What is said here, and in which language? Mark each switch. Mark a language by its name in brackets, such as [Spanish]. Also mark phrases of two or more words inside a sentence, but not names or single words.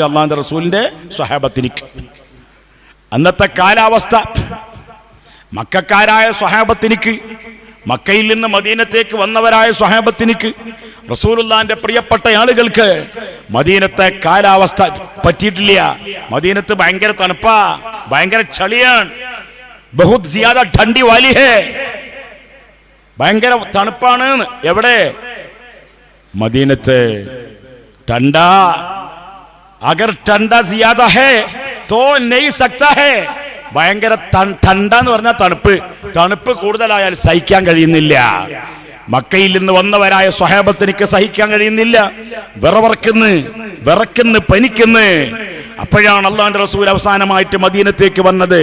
[Malayalam] അല്ലാഹുവിന്റെ റസൂലിന്റെ സ്വഹാബത്തിനിക്ക്. അന്നത്തെ കാലാവസ്ഥ മക്കക്കാരായ സ്വഹാബത്തിനിക്ക്, മക്കയിൽ നിന്ന് മദീനത്തേക്ക് വന്നവരായ സ്വഹാബത്തിനിക്ക് റസൂലുള്ളാന്റെ പ്രിയപ്പെട്ട ആളുകൾക്ക് മദീനത്തെ കാലാവസ്ഥ പറ്റിയിട്ടില്ല. മദീനത്ത് ഭയങ്കര തണുപ്പാ, ഭയങ്കര ചളിയാണ്. [Hindi] बहुत ज़्यादा ठंडी वाली है, [Malayalam] ഭയങ്കര തണുപ്പാണ്. എവിടെ? മദീനത്ത്. [Hindi] ठंडा अगर ठंडा ज्यादा है तो नहीं सकता है. [Malayalam] ഭയങ്കര ठंडा എന്ന് പറഞ്ഞാൽ തണുപ്പ്. തണുപ്പ് കൂടുതലായാൽ സഹിക്കാൻ കഴിയുന്നില്ല. മക്കയിൽ നിന്ന് വന്നവരായ സ്വഹാബത്തിനിക്ക് സഹിക്കാൻ കഴിയുന്നില്ല. വിറക്കുന്നു, പനിക്കുന്നു. അപ്പോഴാണ് അള്ളാഹുവിന്റെ റസൂൽ അവസാനമായിട്ട് മദീനത്തേക്ക് വന്നത്.